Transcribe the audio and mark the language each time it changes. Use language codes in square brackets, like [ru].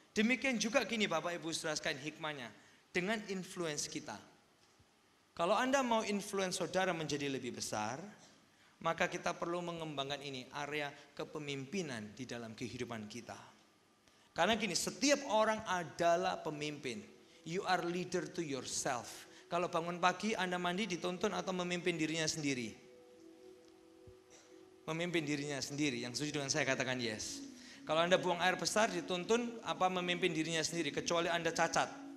[id] Demikian juga gini Bapak Ibu saudara sekalian hikmahnya. Dengan influence kita. Kalau Anda mau influence saudara menjadi lebih besar, maka kita perlu mengembangkan ini, area kepemimpinan di dalam kehidupan kita. Karena gini, setiap orang adalah pemimpin. [en] You are leader to yourself. [id] Kalau bangun pagi Anda mandi dituntun atau memimpin dirinya sendiri? Memimpin dirinya sendiri. Yang setuju dengan saya katakan yes. Kalau Anda buang air besar dituntun apa memimpin dirinya sendiri? Kecuali Anda cacat.